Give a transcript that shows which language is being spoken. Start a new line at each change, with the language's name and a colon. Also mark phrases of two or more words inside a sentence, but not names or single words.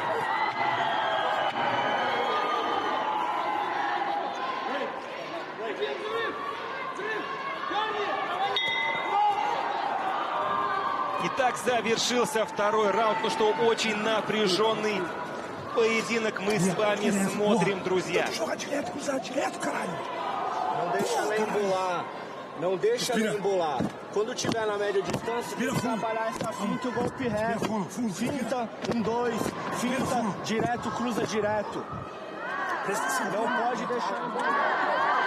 Russian: Итак, завершился второй раунд. Ну что, очень напряженный поединок мы с вами смотрим, друзья.
Portuguese: Não deixa nem embolar. Quando tiver na média distância, tem que trabalhar essa finta e o golpe reto. Finta, 1-2, finta, direto, cruza direto. Não pode deixar embolar.